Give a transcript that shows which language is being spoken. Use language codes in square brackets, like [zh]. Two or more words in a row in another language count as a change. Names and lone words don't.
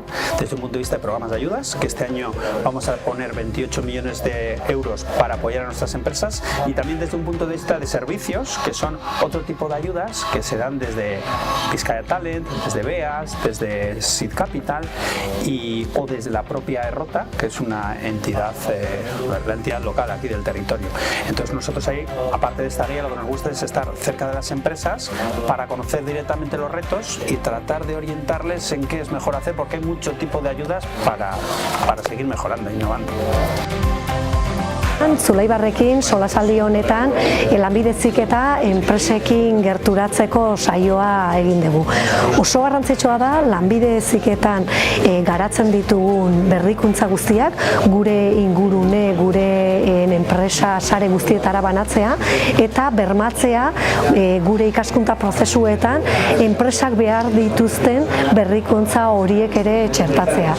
[es] Desde un punto de vista de programas de ayudas, que este año vamos a poner 28 millones de euros para apoyar a nuestras empresas, y también desde un punto de vista de servicios, que son otro tipo de ayudas que se dan desde Vizcaya Talent, desde BEAS, desde Seed Capital o desde la propia Errota, que es una entidad, la entidad local aquí del territorio. Entonces nosotros ahí, aparte de esta guía, lo que nos gusta es estar cerca de las empresas para conocer directamente los retos y tratar de orientarles en qué es mejor hacer, porque hay mucho tipo de ayudas para seguir mejorando e innovando. [eu] Zulaibarrekin solasaldi honetan lanbide heziketa enpresekin gerturatzeko saioa egin dugu. Oso garrantzitsua da lanbide heziketan garatzen ditugun berrikuntza guztiak gure ingurune, gure enpresa sare guztietara banatzea eta bermatzea gure ikaskuntza prozesuetan enpresak behar dituzten berrikuntza horiek ere txertatzea.